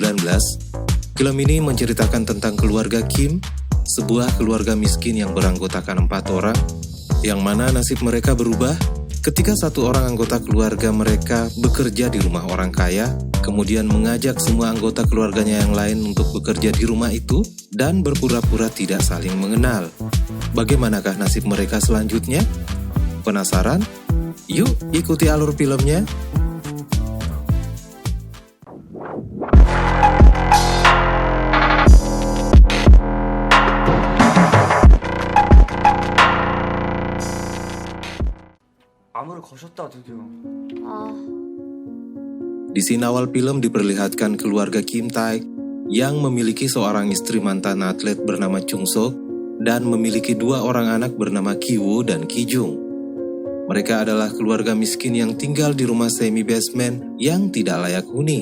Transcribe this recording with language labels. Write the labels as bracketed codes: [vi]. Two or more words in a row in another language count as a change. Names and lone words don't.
[id] Film ini menceritakan tentang keluarga Kim, sebuah keluarga miskin yang beranggotakan 4 orang, yang mana nasib mereka berubah ketika satu orang anggota keluarga mereka bekerja di rumah orang kaya, kemudian mengajak semua anggota keluarganya yang lain untuk bekerja di rumah itu dan berpura-pura tidak saling mengenal. Bagaimanakah nasib mereka selanjutnya? Penasaran? Yuk ikuti alur filmnya. [ko] 암호를 거셨다 드디어. [id] Di scene awal film diperlihatkan keluarga Kim Taek yang memiliki seorang istri mantan atlet bernama Chung Sok dan memiliki 2 orang anak bernama Ki Woo dan Ki Jung. Mereka adalah keluarga miskin yang tinggal di rumah semi-basement yang tidak layak huni.